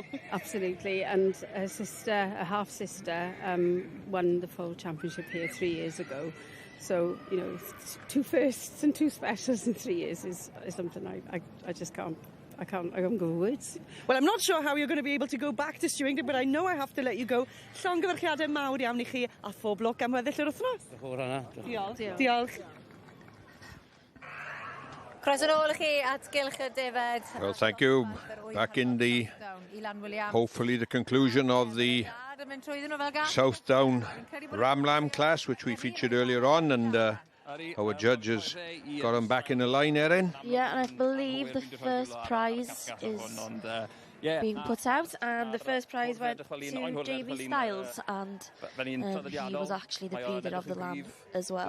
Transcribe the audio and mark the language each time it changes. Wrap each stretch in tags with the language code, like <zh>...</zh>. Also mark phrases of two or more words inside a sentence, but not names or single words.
<en>Absolutely, and a half sister, won the full championship here 3 years ago. So, you know, 2 firsts and 2 specials in 3 years is something I just can't. I can't go words. Well, I'm not sure how you're going to be able to go back to stewing, but I know I have to let you go.</en> <cy>Llongyfarchiadau mawr iawn I chi a phob lwc am weddill yr wythnos. Diolch. Diolch. Croeso nôl I chi at Gylch y Defed.</cy> <en>Well, thank you. Back in the, hopefully the conclusion of the South Down Ram Lamb class, which we featured earlier on, and our judges got him back in the line, Erin. Yeah, and I believe the first prize is being put out, and the first prize went to Davy Styles, and he was actually the breeder of the lamb as well.</en>